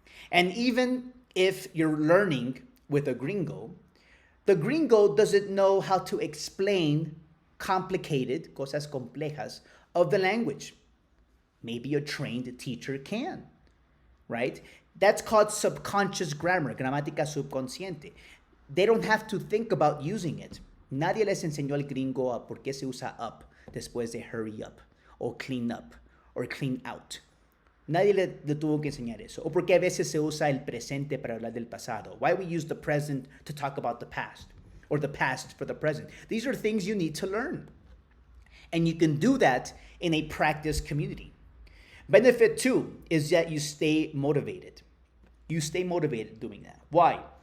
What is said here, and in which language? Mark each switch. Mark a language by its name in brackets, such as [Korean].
[English] And even if you're learning with a gringo, the gringo doesn't know how to explain complicated, [Spanish] cosas complejas, [English] of the language. Maybe a trained teacher can, right? That's called subconscious grammar, [Spanish] gramática subconsciente. [English] They don't have to think about using it. [Spanish] Nadie les enseñó al gringo a por qué se usa up después de hurry up, o clean up, or clean out. Nadie le tuvo que enseñar eso. O porque a veces se usa el presente para hablar del pasado. [English] Why we use the present to talk about the past, or the past for the present. These are things you need to learn. And you can do that in a practice community. Benefit two is that you stay motivated. You stay motivated doing that. Why?